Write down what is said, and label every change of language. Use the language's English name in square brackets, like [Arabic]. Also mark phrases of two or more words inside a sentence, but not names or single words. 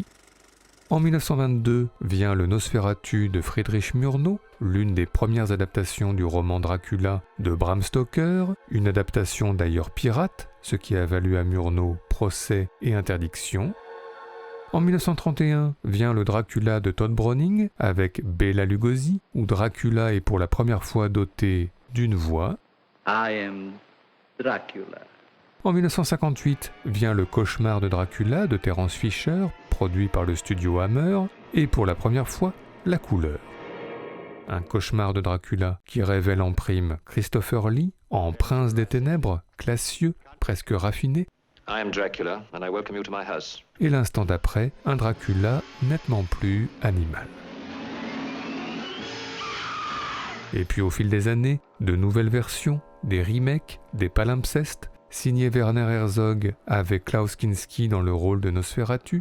[French] En 1922 vient Le Nosferatu de Friedrich Murnau, l'une des premières adaptations du roman Dracula de Bram Stoker, une adaptation d'ailleurs pirate, ce qui a valu à Murnau procès et interdiction. En 1931 vient le Dracula de Todd Browning avec Bela Lugosi, où Dracula est pour la première fois doté d'une voix. [English] I am Dracula. [French] En 1958 vient Le Cauchemar de Dracula de Terence Fisher, produit par le studio Hammer, et pour la première fois, la couleur. Un cauchemar de Dracula qui révèle en prime Christopher Lee en prince des ténèbres, classieux, presque raffiné. [English] I am Dracula and I welcome you to my house. [French] Et l'instant d'après, un Dracula nettement plus animal. Et puis au fil des années, de nouvelles versions, des remakes, des palimpsestes, signé Werner Herzog avec Klaus Kinski dans le rôle de Nosferatu,